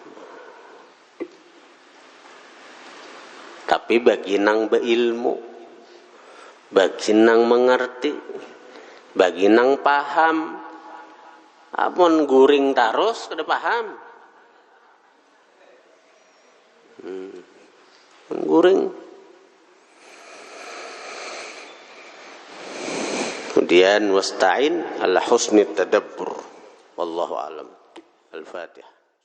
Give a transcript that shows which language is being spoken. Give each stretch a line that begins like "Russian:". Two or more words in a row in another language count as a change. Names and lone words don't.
Banjar: Tapi bagi nang beilmu, bagi nang mengerti, bagi nang paham, apun guring terus kada paham. Guring.
Arabic: Kemudian واستعن على حسن التدبر. والله أعلم. الفاتحة.